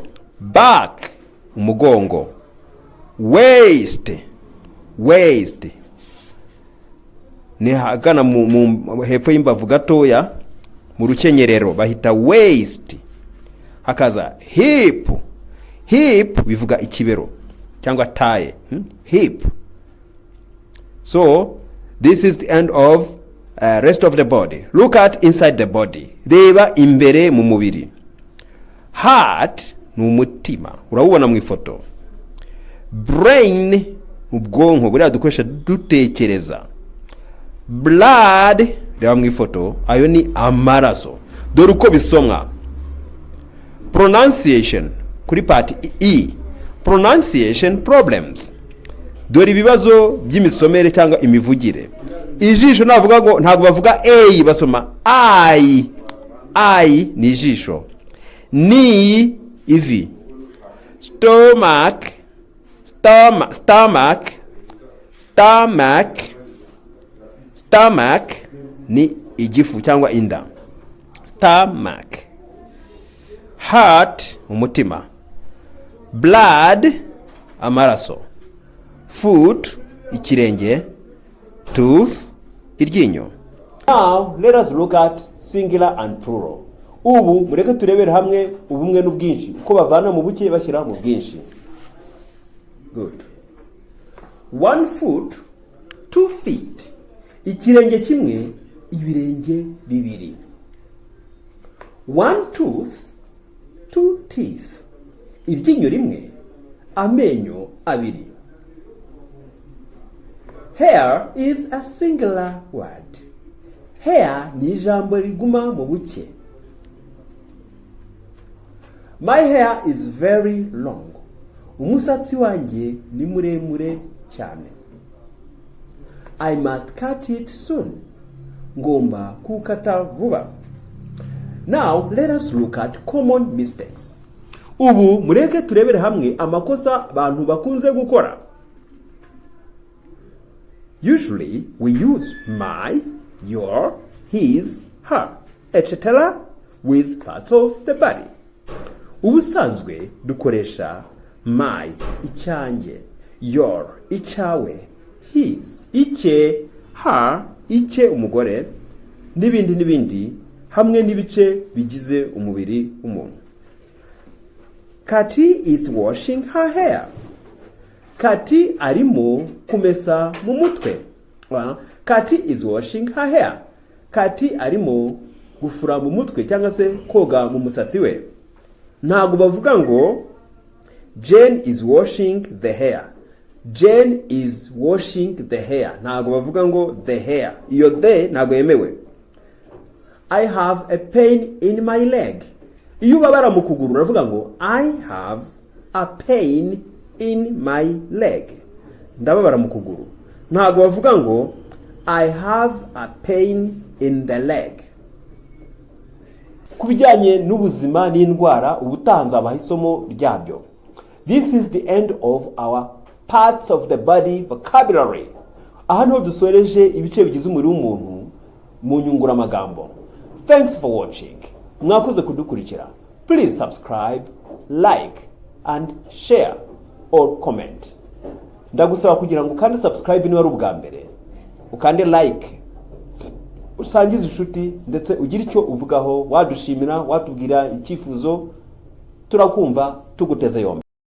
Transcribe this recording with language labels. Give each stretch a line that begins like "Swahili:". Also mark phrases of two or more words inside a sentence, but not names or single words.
English: Back, umugongo. Waist. Waist.
Kinyarwanda: Ni hagana mu hepfo y'imbavu gatoya mu rukenyerero bahita waist. Hakaza hip. Hip bivuga ikibero cyangwa taye.
English: Hip. So this is the end of rest of the body. Look at inside the body.
Kinyarwanda: Reba imbere mu mubiri. Heart ni umutima. Urabubona mu ifoto. Brain ubwonko buriya dukoresha dutekereza. Blood reba mu ifoto ayo ni amaraso. Dore uko bisomwa. Pronunciation kuri part E.
English: Pronunciation problems.
Kinyarwanda: Dore ibibazo by'imisomere cyangwa imivugire. Ijisho navuga ngo ntabwo bavuga A basoma I. I ni ijisho. Ni ivi.
English: Stomach. Stomach. Stomach.
Kinyarwanda: Stomach ni igifu cyangwa inda.
English: Stomach. Heart,
Kinyarwanda: umutima.
English: Blood, amaraso. Foot, ikirenge. Tooth, iryinyo. Now let us look at singular and plural.
Kinyarwanda: Ubu mureke turebere hamwe ubumwe n'ubwinshi uko bavana mu buke bashyira mu bwinshi.
English: Good. 1 foot, 2 feet.
Kinyarwanda: Ikirenge kimwe, ibirenge bibiri.
English: 1 tooth, 2 teeth.
Kinyarwanda: Iryinyo rimwe, amenyo abiri.
English: Hair is a singular word.
Kinyarwanda: Hair ni ijambo riguma mu buke.
English: My hair is very long.
Kinyarwanda: Umusatsi wanjye ni muremure cyane.
English: I must cut it soon.
Kinyarwanda: Ngomba kukata vuba.
English: Now let us look at common mistakes.
Kinyarwanda: Ubu mureke turebere hamwe amakosa abantu bakunze gukora.
English: Usually we use my, your, his, her, etc. with parts of the body.
Kinyarwanda: Ubusanzwe dukoresha my, icyanjye, your, icyawe, his, icye, her, icye umugore, n'ibindi hamwe n'ibice bigize umubiri w'umuntu.
English: Kati is washing her hair.
Kinyarwanda: Kati arimo kumesa mu mutwe.
English: Kati is washing her hair.
Kinyarwanda: Kati arimo gufura mu mutwe cyangwa se koga mu musatsi we. Ntago bavuga ngo
English: Jane is washing the hair. Jane is washing the hair.
Kinyarwanda: Ntago bavuga ngo
English: the hair.
Kinyarwanda: Iyo the ntago yemewe.
English: I have a pain in my leg.
Kinyarwanda: Iyo babara mu kuguru uravuga ngo
English: I have a pain in my leg.
Kinyarwanda: Ndababara mu kuguru. Ntago bavuga ngo
English: I have a pain in the leg.
Kinyarwanda: Kubijyanye n'ubuzima n'indwara ubutanze abahisomo ryabyo.
English: This is the end of our parts of the body vocabulary.
Kinyarwanda: Ahano dusoreje ibice bigize umubiri w'umuntu mu nyungura magambo.
English: Thanks for watching.
Kinyarwanda: Mwakoze kudukurikira.
English: Please subscribe, like and share or comment.
Kinyarwanda: Ndagusaba kugira ngo kandi subscribe niba ari ubwa mbere. Ukande like. Usangize inshuti ndetse ugira icyo uvugaho, wadushimira, watubwira icyifuzo, turakumva tuguteze yombi.